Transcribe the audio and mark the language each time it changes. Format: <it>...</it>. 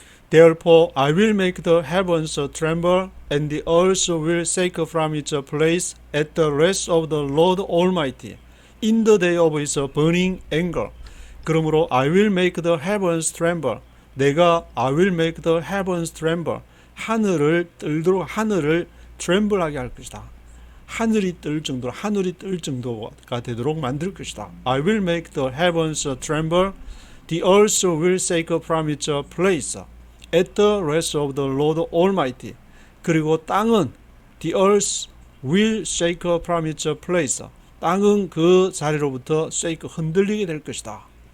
<en>Therefore, I will make the heavens tremble, and the earth will shake from its place at the wrath of the Lord Almighty, in the day of his burning anger.</en> <ko>그러므로</ko> <en>I will make the heavens tremble.</en> <ko>내가</ko> <en>I will make the heavens tremble.</en> <ko>하늘을 떨도록, 하늘을 tremble하게 할 것이다. 하늘이 뜰 정도가 되도록 만들 것이다.</ko> <en>I will make the heavens tremble. The earth will shake from its place at the wrath of the Lord Almighty.</en> <ko>그리고 땅은</ko> <en>the earth will shake from its place.</en> <ko>땅은 그 자리로부터 shake, 흔들리게 될 것이다.</ko>